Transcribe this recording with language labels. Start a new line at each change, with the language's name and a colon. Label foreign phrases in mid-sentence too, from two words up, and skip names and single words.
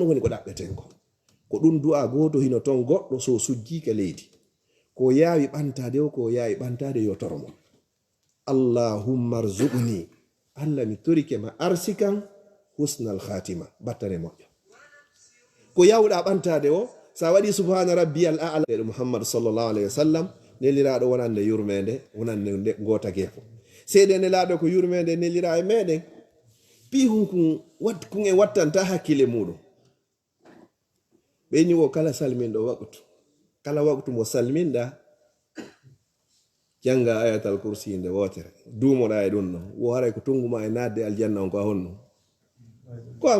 Fula: woni ko ɗaɓɓeten ko ɗum du'a goto hino ton goɗɗo so sujjike leydi ko yawi ɓantade o ko yawi ɓantade yo tormo
Arabic: اللهم ارزقني
Fula: Allah mi torike ma arsikan
Arabic: حسن الخاتمة
Fula: battane moƴƴo ko yawɗa ɓantade o sa waɗi
Arabic: سبحان ربي الأعلى
Fula: ɗo muhammad
Arabic: صلى الله عليه وسلم
Fula: neliraɗo wonande yurmede wonande gota gefo seede nelaɗo ko yurmede nelira e meɗen pihun kun e wattanta hakkile muɗum ɓe ñiwo kala salminɗo waqtu kala waqtu mo salminɗa janga
Arabic: آية الكرسي
Fula: nde wotere dumoɗa e ɗum ɗo wo haray ko tunguma e nadde aljanna on ko a honno ko a